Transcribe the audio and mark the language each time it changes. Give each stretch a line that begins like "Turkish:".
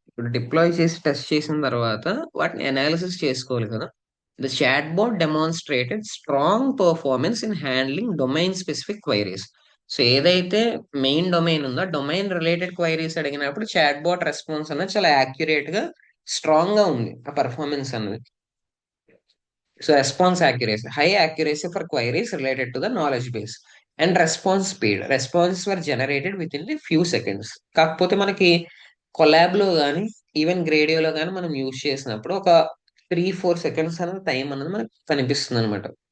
Telugu: ఇప్పుడు డిప్లాయ్ చేసి టెస్ట్ చేసిన తర్వాత వాటిని అనాలిసిస్ చేసుకోవాలి కదా!
English: The chatbot demonstrated strong performance in handling domain specific queries.
Telugu: So, ఏదైతే మెయిన్ డొమైన్ ఉందో, ఆ డొమైన్ రిలేటెడ్ క్వెరీస్ అడిగినప్పుడు చాట్‌బాట్ రెస్పాన్స్ అనేది చాలా యాక్యురేట్‌గా, స్ట్రాంగ్‌గా ఉంది. ఆ పెర్ఫార్మన్స్ అన్నది.
English: So response accuracy, high accuracy for queries related to the knowledge base and response speed. Responses were generated within a few seconds.
Telugu: కాకపోతే మనకి కొలాబ్‌లో గాని, ఈవెన్ గ్రేడియోలో గాని మనం యూజ్ చేసినప్పుడు ఒక 3, 4 సెకండ్స్ అనేది టైం అనేది మనకు కనిపిస్తుందనమాట.